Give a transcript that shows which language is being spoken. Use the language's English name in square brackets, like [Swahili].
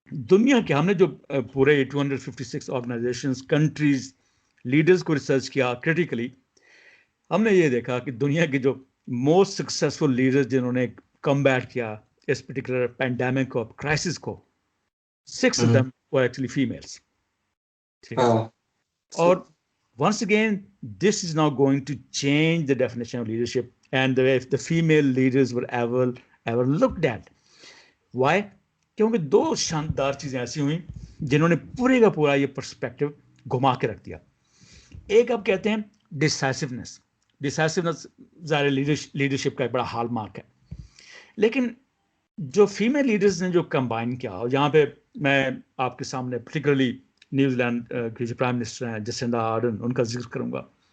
[Urdu] دنیا کے ہم نے جو پورے 256 آرگنائزیشنز, کنٹریز, لیڈرز کو ریسرچ کیا کریٹیکلی, ہم نے یہ دیکھا کہ دنیا کے جو موسٹ سکسیزفل لیڈرز جنہوں نے کم بیٹ کیا اس پرٹیکولر پینڈیمک کو, کرائسس کو, [English] 6 of them were actually females. اور once again, this is now going to change the definition of leadership and if the female leaders were ever looked at. Why? [Urdu] کیونکہ 2 شاندار چیزیں ایسی ہوئیں جنہوں نے پورے کا پورا یہ پرسپیکٹو گھما کے رکھ دیا. ایک آپ کہتے ہیں ڈسائسونیس. ڈسائسونیس ظاہر لیڈرشپ کا ایک بڑا ہال مارک ہے, لیکن جو فیمیل لیڈرز نے جو کمبائن کیا, اور یہاں پہ میں آپ کے سامنے پرٹیکولرلی نیوزی لینڈ کی جو پرائم منسٹر ہیں جسنڈا آرڈن, ان کا ذکر کروں گا.